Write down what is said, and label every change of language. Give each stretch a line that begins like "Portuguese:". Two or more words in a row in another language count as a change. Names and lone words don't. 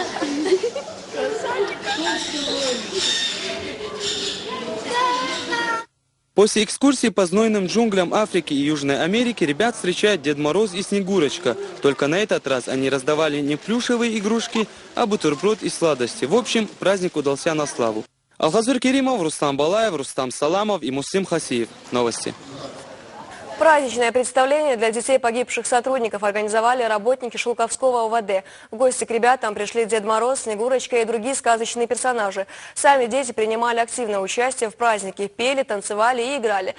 Russian: После экскурсии по знойным джунглям Африки и Южной Америки ребят встречает Дед Мороз и Снегурочка. Только на этот раз они раздавали не плюшевые игрушки, а бутерброд и сладости. В общем, праздник удался на славу. Алхазур Керимов, Рустам Балаев, Рустам Саламов и Муслим Хасиев. Новости. Праздничное представление для детей погибших сотрудников организовали работники Шелковского ОВД. В гости к ребятам пришли Дед Мороз, Снегурочка и другие сказочные персонажи. Сами дети принимали активное участие в празднике, пели, танцевали и играли.